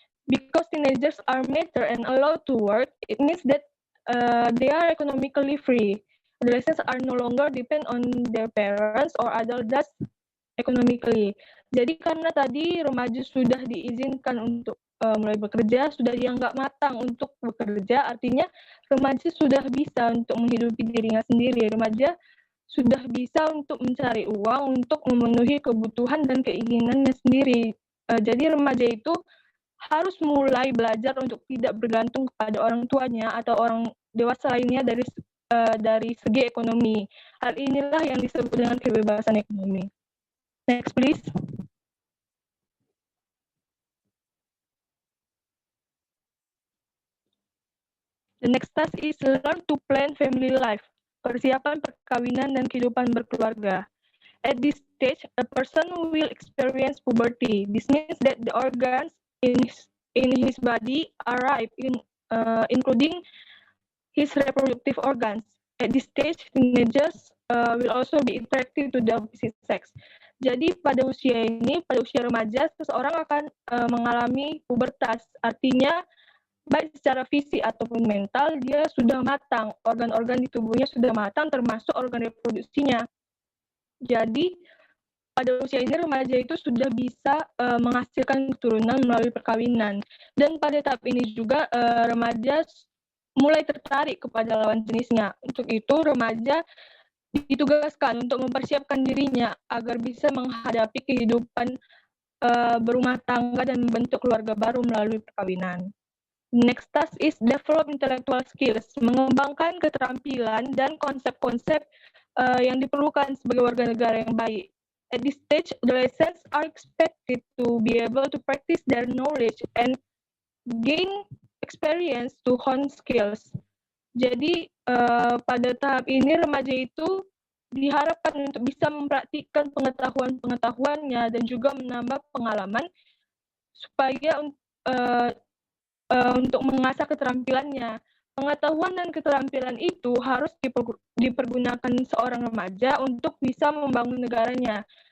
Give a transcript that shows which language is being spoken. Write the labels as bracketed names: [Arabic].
[English] Because teenagers are mature and allowed to work, it means that they are economically free. Adolescents are no longer depend on their parents or adults economically. [Indonesian] Jadi karena tadi remaja sudah diizinkan untuk mulai bekerja, sudah dianggap matang untuk bekerja, artinya remaja sudah bisa untuk menghidupi dirinya sendiri. Remaja sudah bisa untuk mencari uang untuk memenuhi kebutuhan dan keinginannya sendiri. Jadi remaja itu harus mulai belajar untuk tidak bergantung kepada orang tuanya atau orang dewasa lainnya dari segi ekonomi. Hal inilah yang disebut dengan kebebasan ekonomi. [English] Next, please. The next task is learn to plan family life, [Indonesian] persiapan perkawinan dan kehidupan berkeluarga. [English] At this stage, a person will experience puberty. This means that the organs in his body arrive, including his reproductive organs. At this stage, teenagers will also be attracted to the opposite sex. [Indonesian] Jadi pada usia ini, pada usia remaja, seseorang akan mengalami pubertas. Artinya, baik secara fisik ataupun mental, dia sudah matang. Organ-organ di tubuhnya sudah matang, termasuk organ reproduksinya. Jadi, pada usia ini remaja itu sudah bisa menghasilkan keturunan melalui perkawinan. Dan pada tahap ini juga remaja mulai tertarik kepada lawan jenisnya. Untuk itu, remaja ditugaskan untuk mempersiapkan dirinya agar bisa menghadapi kehidupan berumah tangga dan membentuk keluarga baru melalui perkawinan. [English] Next task is develop intellectual skills, [Indonesian] mengembangkan keterampilan dan konsep-konsep yang diperlukan sebagai warga negara yang baik. [English] At this stage, adolescents are expected to be able to practice their knowledge and gain experience to hone skills. [Indonesian] Jadi pada tahap ini remaja itu diharapkan untuk bisa mempraktikkan pengetahuan-pengetahuannya dan juga menambah pengalaman supaya untuk mengasah keterampilannya. Pengetahuan dan keterampilan itu harus dipergunakan seorang remaja untuk bisa membangun negaranya.